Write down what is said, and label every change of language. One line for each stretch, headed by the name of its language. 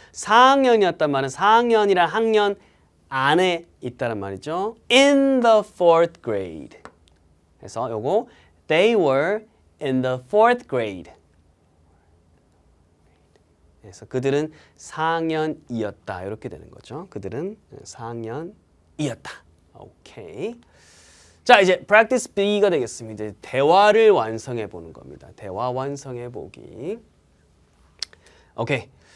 Korean: 4학년이었단 말은 4학년이란 학년 안에 있다란 말이죠.
English: In the fourth grade.
Korean: 그래서 요거
English: they were in the fourth grade.
Korean: 그래서 그들은 4학년이었다. 이렇게 되는 거죠. 그들은 4학년이었다. 오케이. 자, 이제 practice B가 되겠습니다. 이제 대화를 완성해 보는 겁니다. 대화 완성해 보기. 오케이.